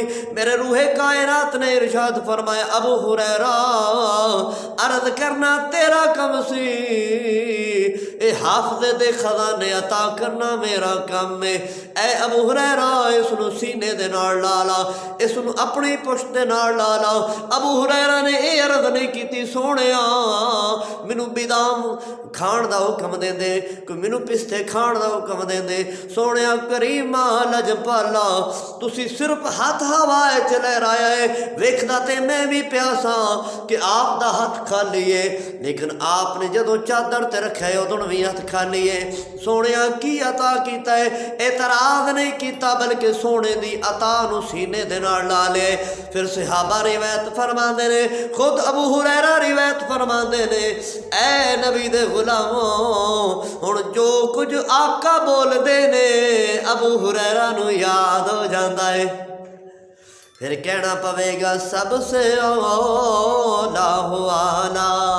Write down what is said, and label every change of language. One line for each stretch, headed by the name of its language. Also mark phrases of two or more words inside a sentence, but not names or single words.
Punjabi: میرے روح کائنات نے ارشاد فرمایا ابو ہریرہ عرض کرنا تیرا کم سی، اے حافظ دے خزانے عطا کرنا میرا کم ہے۔ اے ابو ہریرہ اس نو سینے دے نال لا لا، اس نو اپنی پشت دے نال لا لا۔ ابو ہریرہ نے اے عرض نہیں کیتی سونیا مینوں بادام کھان دا حکم دے دے، کوئی مینوں پستے کھان دا حکم دے دے۔ سونیا کریمہ لجپالا تسی صرف ہاتھ ہوا چ لہرایا ہے، ویکھدا تے میں بھی پیاسا کہ آپ دا ہاتھ خالی ہے، لیکن آپ نے جدوں چادر تے رکھا ہے ادوں بھی ہاتھ خالی ہے۔ سونیا کی عطا کیتا ہے؟ اعتراض نہیں کیتا بلکہ سونے دی عطا نو سینے دے نال لا لے۔ پھر صحابہ روایت فرماندے نے، خود ابو ہریرہ روایت فرماندے نے، اے نبی دے غلاموں ہن جو کچھ آقا بول دے نے ابو ہریرہ نو یاد ہو جاندا ہے، پھر کہنا پوے گا سب سے اولا ہو آلہ